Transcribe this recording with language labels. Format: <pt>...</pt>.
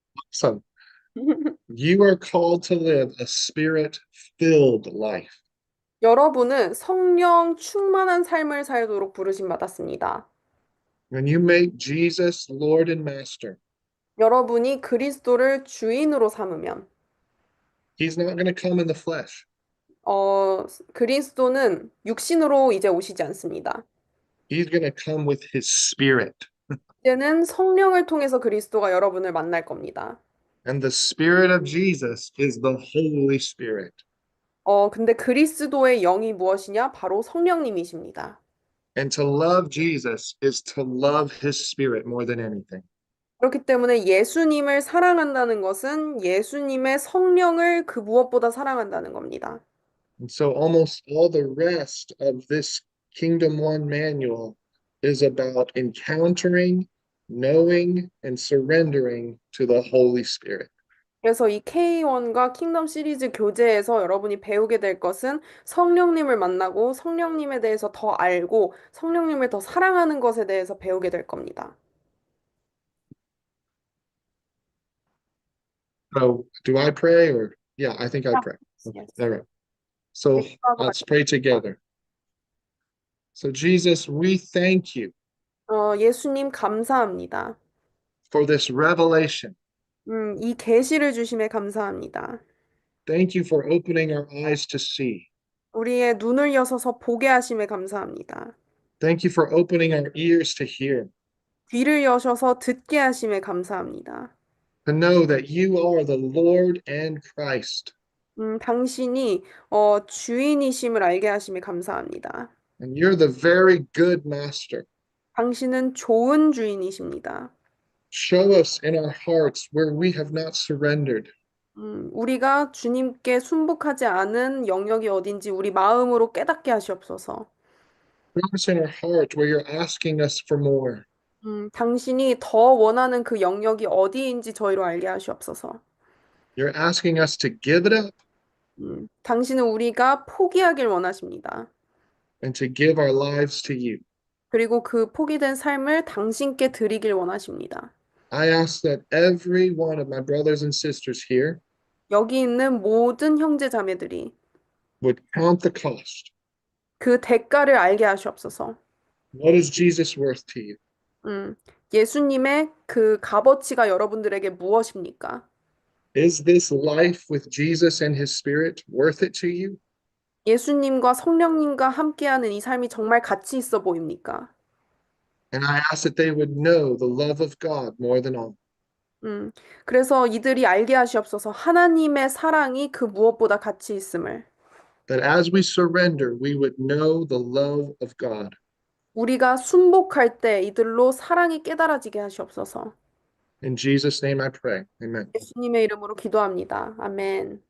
<en>So you are called to live a spirit-filled life.</en> <ko>여러분은 성령 충만한 삶을 살도록 부르심 받았습니다.</ko> <en>When you make Jesus Lord and Master,</en> <ko>여러분이 그리스도를 주인으로 삼으면,</ko> <en>he's not going to come in the flesh.</en> <ko>그리스도는 육신으로 이제 오시지 않습니다.</ko> <en>He's going to come with his spirit.</en> <ko>이제는 성령을 통해서 그리스도가 여러분을 만날 겁니다.</ko> <en>And the spirit of Jesus is the Holy Spirit.</en> <ko>근데 그리스도의 영이 무엇이냐? 바로 성령님이십니다.</ko> <en>And to love Jesus is to love his spirit more than anything.</en> <ko>그렇기 때문에 예수님을 사랑한다는 것은 예수님의 성령을 그 무엇보다 사랑한다는 겁니다.</ko> <en>And so almost all the rest of this Kingdom One manual is about encountering, knowing, and surrendering to the Holy Spirit.</en> <ko>그래서 이 K1과 킹덤 시리즈 교재에서 여러분이 배우게 될 것은 성령님을 만나고 성령님에 대해서 더 알고 성령님을 더 사랑하는 것에 대해서 배우게 될 겁니다.</ko> <en>So, do I pray or? Yeah, I think I pray. Okay, Yes. all right. So let's pray together. So, Jesus, we thank you</en> <ko>예수님 감사합니다.</ko> <en>for this revelation.</en> <ko>이 계시를 주심에 감사합니다.</ko> <en>Thank you for opening our eyes to see.</en> <ko>우리의 눈을 여서서 보게 하심에 감사합니다.</ko> <en>Thank you for opening our ears to hear,</en> <ko>귀를 여셔서 듣게 하심에 감사합니다.</ko> <en>to know that you are the Lord and Christ,</en> <ko>당신이 주인이심을 알게 하심에 감사합니다.</ko> <en>and you're the very good master.</en> <ko>당신은 좋은 주인이십니다.</ko> <en>Show us in our hearts where we have not surrendered.</en> <ko>우리가 주님께 순복하지 않은 영역이 어딘지 우리 마음으로 깨닫게 하시옵소서.</ko> <en>Show us in our hearts where you're asking us for more.</en> <ko>당신이 더 원하는 그 영역이 어디인지 저희로 알게 하시옵소서.</ko> <en>You're asking us to give it up</en> <ko>당신은 우리가 포기하길 원하십니다.</ko> <en>and to give our lives to you.</en> <ko>그리고 그 포기된 삶을 당신께 드리길 원하십니다.</ko> <en>I ask that every one of my brothers and sisters here</en> <ko>여기 있는 모든 형제 자매들이</ko> <en>would count the cost.</en> <ko>그 대가를 알게 하시옵소서.</ko> <en>What is Jesus worth to you?</en> <ko>예수님의 그 값어치가 여러분들에게 무엇입니까?</ko> <en>Is this life with Jesus and his spirit worth it to you?</en> <ko>예수님과 성령님과 함께하는 이 삶이 정말 가치 있어 보입니까?</ko> <en>And I ask that they would know the love of God more than all.</en> <ko>그래서 이들이 알게 하시옵소서 하나님의 사랑이 그 무엇보다 가치 있음을.</ko> <en>That as we surrender, we would know the love of God.</en> <ko>우리가 순복할 때 이들로 사랑이 깨달아지게 하시옵소서.</ko> <en>In Jesus' name I pray. Amen.</en> <ko>예수님의 이름으로 기도합니다. 아멘.</ko>